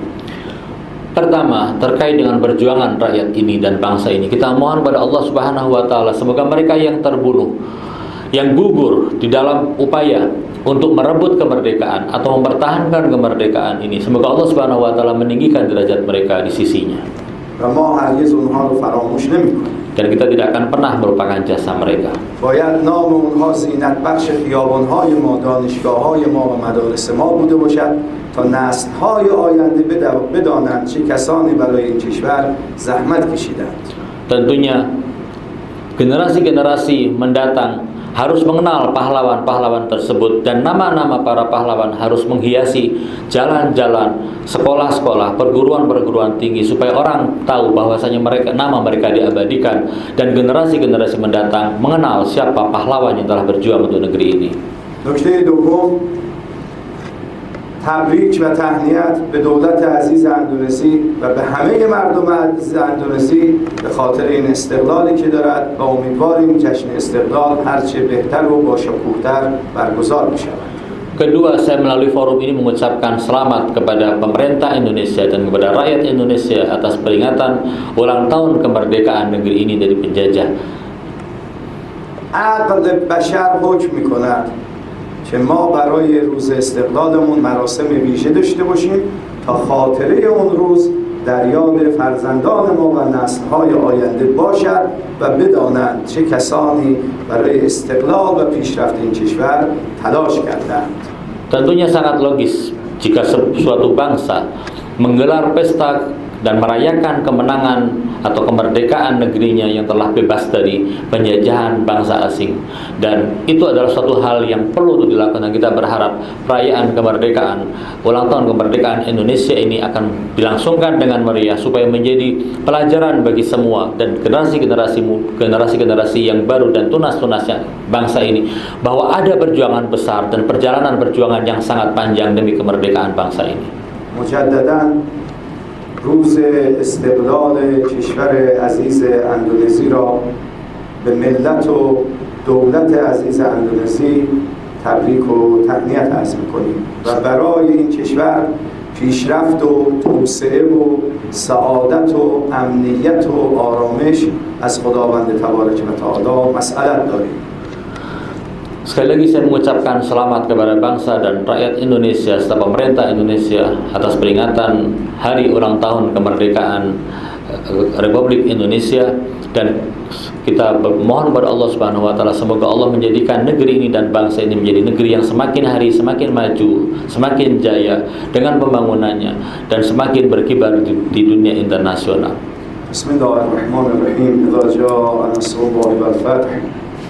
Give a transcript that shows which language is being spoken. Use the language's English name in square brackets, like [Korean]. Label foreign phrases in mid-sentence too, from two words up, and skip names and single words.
[Indonesian] Pertama, terkait dengan perjuangan rakyat ini dan bangsa ini, kita mohon pada Allah [Arabic] سبحانه وتعالى [Indonesian] semoga mereka yang terbunuh, yang gugur di dalam upaya untuk merebut kemerdekaan atau mempertahankan kemerdekaan ini, semoga Allah [Arabic] سبحانه وتعالى [Indonesian] meninggikan derajat mereka di sisinya. Dan kita tidak akan pernah melupakan jasa mereka. [Persian] باید نام اونها زینت بخش خیابان‌های ما، دانشگاه‌های ما و مدارس ما بوده باشد تا نسل‌های آینده بدانند چه کسانی برای این کشور زحمت کشیدند. [Indonesian] Tentunya generasi-generasi mendatang harus mengenal pahlawan-pahlawan tersebut dan nama-nama para pahlawan harus menghiasi jalan-jalan, sekolah-sekolah, perguruan-perguruan tinggi supaya orang tahu bahwasanya nama mereka diabadikan dan generasi-generasi mendatang mengenal siapa pahlawan yang telah berjuang untuk negeri ini. [Persian] نکته دوم تبریک و تهنیت به دولت عزیز اندونزی و به همه مردم عزیز اندونزی به خاطر این استقلالی که دارد و امیدواریم جشن استقلال هرچه بهتر و با شکوه‌تر برگزار بشود. [Indonesian] Kedua, saya melalui forum ini mengucapkan selamat kepada pemerintah Indonesia dan kepada rakyat Indonesia atas peringatan ulang tahun kemerdekaan negeri ini dari penjajah. [Persian] عقل بشر حکم می‌کند که ما برای روز استقلالمون مراسم ویژه داشته باشیم تا خاطره اون روز در یاد فرزندان ما و نسل‌های آینده باشد و بدانند چه کسانی برای استقلال و پیشرفت این کشور تلاش کردند. [Indonesian] Tentunya sangat logis jika suatu bangsa menggelar pesta dan merayakan kemenangan atau kemerdekaan negerinya yang telah bebas dari penjajahan bangsa asing, dan itu adalah suatu hal yang perlu untuk dilakukan. Kita berharap perayaan kemerdekaan, ulang tahun kemerdekaan Indonesia ini akan dilangsungkan dengan meriah supaya menjadi pelajaran bagi semua dan generasi-generasi yang baru dan tunas-tunasnya bangsa ini bahwa ada perjuangan besar dan perjalanan perjuangan yang sangat panjang demi kemerdekaan bangsa ini. [Persian] مجدداً روز استقلال کشور عزیز اندونزی را به ملت و دولت عزیز اندونزی تبریک و تهنیت عرض می‌کنیم و برای این کشور پیشرفت و توسعه و سعادت و امنیت و آرامش از خداوند تبارک و تعالی مسئلت داریم. [Indonesian] Sekali lagi saya mengucapkan selamat kepada bangsa dan rakyat Indonesia serta pemerintah Indonesia atas peringatan hari ulang tahun kemerdekaan Republik Indonesia, dan kita mohon kepada Allah [Arabic] سبحانه وتعالى [Indonesian] semoga Allah menjadikan negeri ini dan bangsa ini menjadi negeri yang semakin hari semakin maju, semakin jaya dengan pembangunannya dan semakin berkibar di dunia internasional. [Arabic] بسم الله الرحمن الرحيم. إذا جاء نصر الله والفتح